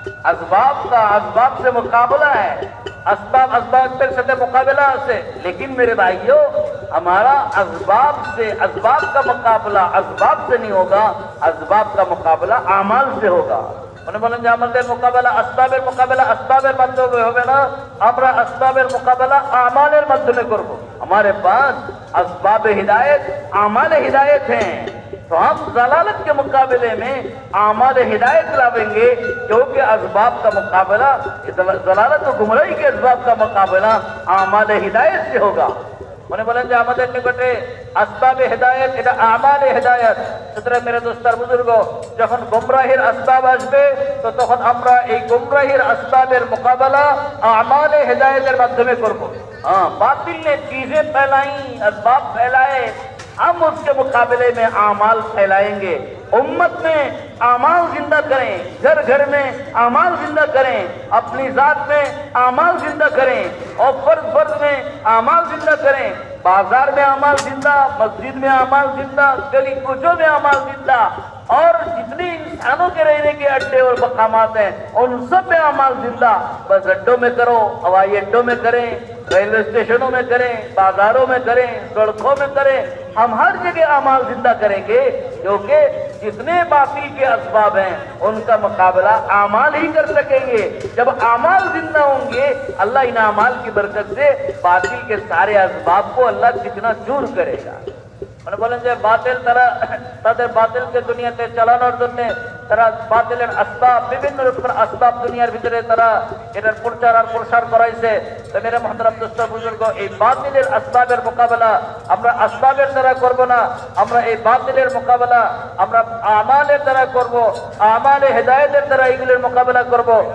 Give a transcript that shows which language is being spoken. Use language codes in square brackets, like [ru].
[hi] असबाब का असबाब से मुकाबला है, [bn] असबाब असबाब साथे मुकाबला আছে। [hi] लेकिन मेरे भाइयों, हमारा असबाब का मुकाबला असबाब से नहीं होगा, असबाब का मुकाबला आमाल से होगा। [bn] उन्हें बोलें যে আমাদের মোকাবেলা আসবাবের মাধ্যমে হবে না, আমরা আসবাবের মোকাবেলা আমালের মাধ্যমে করব। [hi] हमारे पास असबाब हिदायत आमाल हिदायत हैं, तो हम जलालत के मुकाबले में आमाल हिदायत लावेंगे, क्योंकि असबाब का मुकाबला जलालत और गुमराही के असबाब का मुकाबला आमाल हिदायत से होगा। [bn] উনি বলেন যে আমাদের নিকটে আসবাবে হেদায়েত এটা আমালে হেদায়েত। সুতরাং মেরে দোস্তার বুজুর্গ, যখন গুমরাহির আসবাব আসবে তো তখন আমরা এই গুমরাহির আসবাবের মোকাবেলা আমালে হেদায়েতের মাধ্যমে করব। [hi] हाँ, बातिल ने चीजें फैलाई, असबाब फैलाए, हम उसके मुकाबले में आमाल फैलाएंगे। उम्मत में आमाल जिंदा करें, घर घर में आमाल जिंदा करें, अपनी जात में आमाल जिंदा करें और फर्ज फर्ज में आमाल जिंदा करें, बाजार में आमाल जिंदा, मस्जिद में आमाल जिंदा, गली कूचों में आमाल जिंदा, और जितने इंसानों के रहने के अड्डे और मकामात हैं उन सब में आमाल जिंदा। बस अड्डों में करो, हवाई अड्डों में करें, रेलवे स्टेशनों में करें, बाजारों में करें, सड़कों में करें, हम हर जगह आमाल जिंदा करेंगे, क्योंकि जितने बातिल के असबाब हैं उनका मुकाबला आमाल ही कर सकेंगे। जब आमाल जिंदा होंगे, अल्लाह इन आमाल की बरकत से बातिल के सारे असबाब को अल्लाह कितना चूर करेगा। [bn] মানে বলেন যে বাতিল তাদের বাতিলকে দুনিয়াতে চালানোর জন্য তারা বাতিলের আসবাব, বিভিন্ন রকমের আসবাব দুনিয়ার ভিতরে তারা এটার প্রচার আর প্রসার করাইছে। তো মেরে মুহতারাম দোস্ত বুজুর্গ, এই বাতিলের আসবাবের মোকাবেলা আমরা আসবাবের দ্বারা করব না, আমরা এই বাতিলের মোকাবেলা আমরা আমালের দ্বারা করব, আমালে হেদায়েতের দ্বারা এগুলোর মোকাবেলা করব।